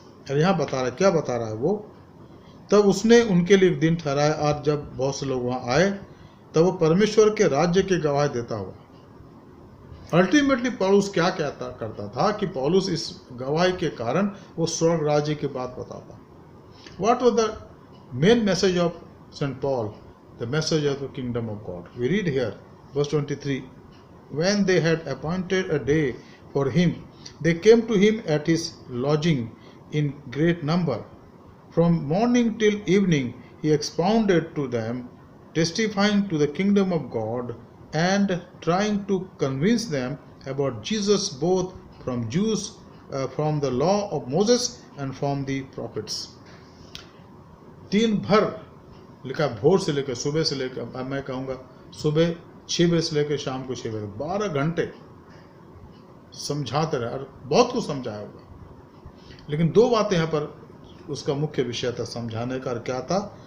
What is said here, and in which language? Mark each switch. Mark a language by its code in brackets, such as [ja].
[hi] और यहाँ बता रहा, क्या बता रहा है वो, तब उसने उनके लिए एक दिन ठहराया और जब बहुत से लोग वहाँ आए तब वो परमेश्वर के राज्य की गवाही देता हुआ। अल्टीमेटली पौलुस क्या करता था कि पौलुस इस गवाही के कारण वो स्वर्ग राज्य की बात बताता। [en] What was the main message of St. Paul? The message of the kingdom of God. We read here, verse 23. When they had appointed a day for him, they came to him at his lodging in great number. From morning till evening he expounded to them, testifying to the kingdom of God and trying to convince them about Jesus both from Jews, from the law of Moses and from the prophets. [hi] दिन भर लिखा, भोर से लेकर सुबह से लेकर, मैं कहूँगा सुबह 6 बजे से लेकर शाम को 6 बजे, 12 घंटे समझाते रहे और बहुत कुछ समझाया होगा। लेकिन 2 बातें यहाँ पर उसका मुख्य विषय था समझाने का। क्या था?